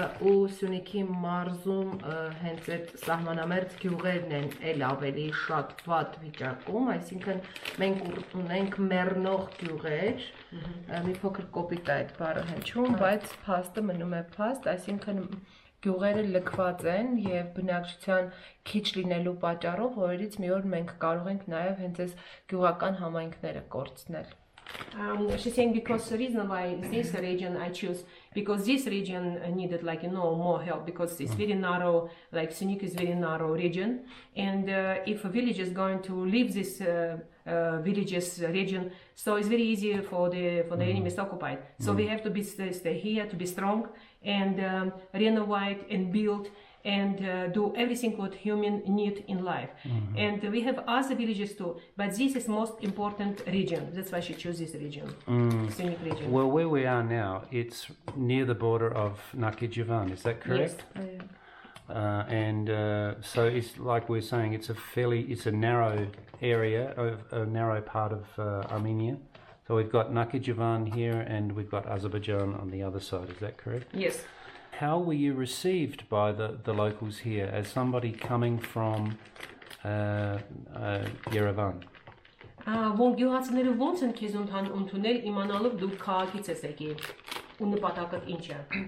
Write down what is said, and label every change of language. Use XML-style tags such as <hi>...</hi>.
<hy>ու Syuniki մարզում հենց այդ սահմանամերձ գյուղերն են էլ ավելի շատ վատ վիճակում, այսինքն մենք ունենք մեռնող գյուղեր, մի փոքր կոպիտ է այդ բառը հնչում, բայց փաստը մնում է փաստ, այսինքն գյուղերը լքված են եւ բնակչության քիչ լինելու պատճառով, որից մի օր մենք կարող ենք նաեւ հենց այս գյուղական համայնքները կորցնել։</hy> <en>She's saying because the reason why this region I choose, because this region needed more help, because it's very narrow, like Syunik is very narrow region, and if a village is going to leave this villages region, so it's very easy for the enemies occupied. So we have to stay here to be strong and renovate and build and do everything what human need in life. And we have other villages too, but this is most important region. That's why she chose this region, Syunik region. Well, where we are now, it's near the border of Yerevan, is that correct? Yes. So it's like we're saying, it's a narrow area, a narrow part of Armenia. So we've got Yerevan here and we've got Azerbaijan on the other side, is that correct? Yes. How were you received by the locals here as somebody coming from Yerevan?</en> <hy>Գյուղացիները ոնց են քեզ ընդունել իմանալով դու քաղաքից ես եկել ու նպատակդ ինչ է։</hy>